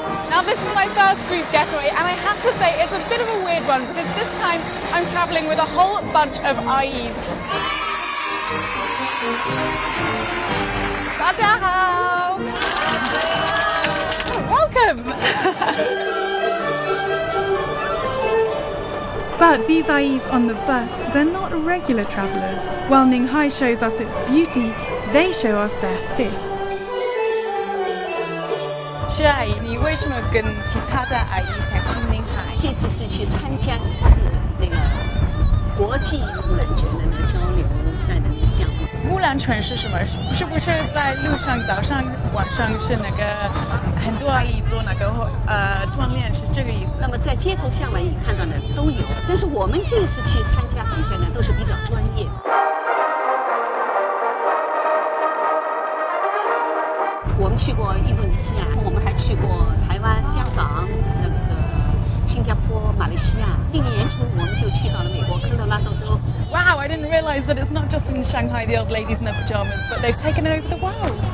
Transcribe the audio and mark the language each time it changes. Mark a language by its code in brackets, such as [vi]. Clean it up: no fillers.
[en] Now this is my first group getaway, and I have to say it's a bit of a weird one because this time I'm travelling with a whole bunch of IEs. [zh] 大家好 [en] Welcome! But these IEs on the bus, they're not regular travellers. While Ninghai shows us its beauty, they show us their fists. [zh] 是阿姨，你为什么跟其他的阿姨想去宁海？这次是去参加一次那个国际木兰拳的那个交流赛的那个项目。木兰拳是什么？是不是在路上早上晚上是那个很多阿姨做那个锻炼是这个意思？那么在街头巷尾看到的都有，但是我们这次去参加比赛呢，都是比较专业。我们去过印度尼西亚，我们还去过台湾、香港、那个新加坡、马来西亚。今年年初我们就去到了美国科罗拉多州。 [en] Wow, I didn't realize that it's not just in Shanghai, the old ladies in their pajamas, but they've taken it over the world.